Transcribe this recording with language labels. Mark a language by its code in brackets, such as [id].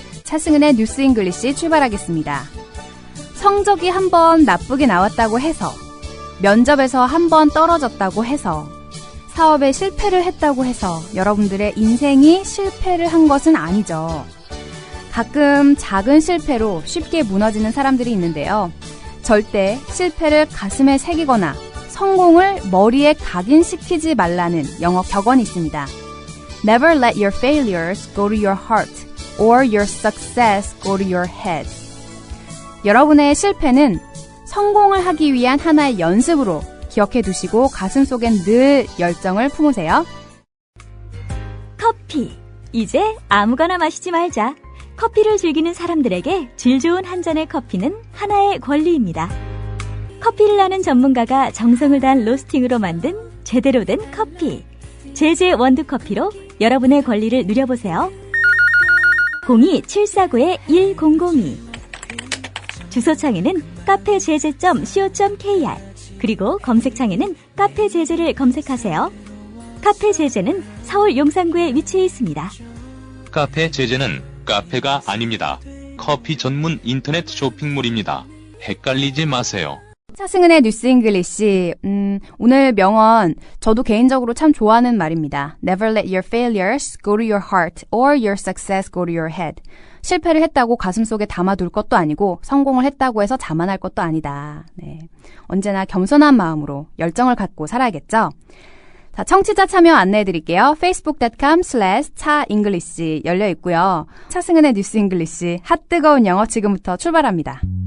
[ko] 차승은의 뉴스 잉글리시 출발하겠습니다. 성적이 한번 나쁘게 나왔다고 해서, 면접에서 한번 떨어졌다고 해서, 사업에 실패를 했다고 해서 여러분들의 인생이 실패를 한 것은 아니죠. 가끔 작은 실패로 쉽게 무너지는 사람들이 있는데요. 절대 실패를 가슴에 새기거나 성공을 머리에 각인시키지 말라는 영어 격언이 있습니다. [en] Never let your failures go to your heart or your success go to your head. [ko] 여러분의 실패는 성공을 하기 위한 하나의 연습으로 기억해 두시고 가슴속엔 늘 열정을 품으세요. 커피. 이제 아무거나 마시지 말자. 커피를 즐기는 사람들에게 질 좋은 한 잔의 커피는 하나의 권리입니다. 커피를 아는 전문가가 정성을 다한 로스팅으로 만든 제대로 된 커피. 제제 원두커피로 여러분의 권리를 누려보세요. 02-749-1002 주소창에는 카페제제.co.kr 그리고 검색창에는 카페제제를 검색하세요. 카페제제는 서울 용산구에 위치해 있습니다. 카페제제는 카페가 아닙니다. 커피 전문 인터넷 쇼핑몰입니다. 헷갈리지 마세요. 차승은의 뉴스 잉글리시. 오늘 명언 저도 개인적으로 참 좋아하는 말입니다. [en] Never let your failures go to your heart or your success go to your head. [ko] 실패를 했다고 가슴속에 담아둘 것도 아니고 성공을 했다고 해서 자만할 것도 아니다. 네. 언제나 겸손한 마음으로 열정을 갖고 살아야겠죠. 자, 청취자 참여 안내해드릴게요. facebook.com/차잉글리시 열려 있고요. 차승은의 뉴스 잉글리시 핫뜨거운 영어 지금부터 출발합니다.